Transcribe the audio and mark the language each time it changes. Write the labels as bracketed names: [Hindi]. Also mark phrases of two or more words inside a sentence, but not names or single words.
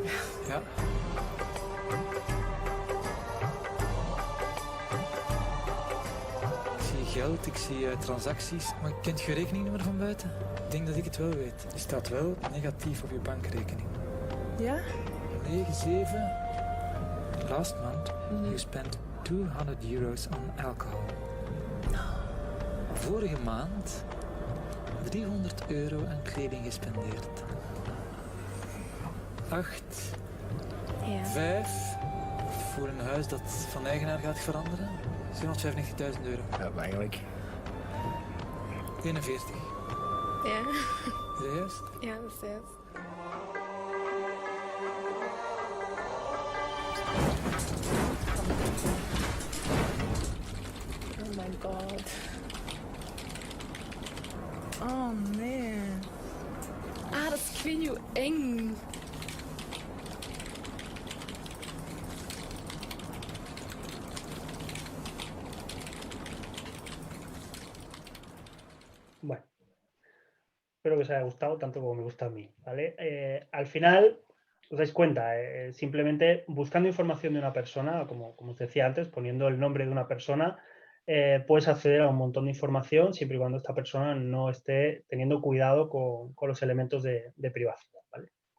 [Dutch] Ja. Ik zie geld, ik zie transacties. Maar kent je rekeningnummer van buiten? Ik denk dat ik het wel weet. Die staat wel negatief op je bankrekening. Ja? 97. [English] Last month you spent €200 on alcohol. [Dutch] Vorige maand €300 aan kleding gespendeerd. 8, Ja. 5 voor een huis dat van eigenaar gaat veranderen. €795.000. Ja, eigenlijk. 41. Ja. Is dat juist? Ja, dat is juist. [English] Oh my god. [Dutch] Oh nee. Ah, dat is, ik weet niet hoe eng. [Spanish] Bueno, espero que os haya gustado tanto como me gusta a mí, ¿vale? Al final, os dais cuenta, simplemente buscando información de una persona, como os decía antes, poniendo el nombre de una persona, puedes acceder a un montón de información siempre y cuando esta persona no esté teniendo cuidado con los elementos de privacidad, ¿vale?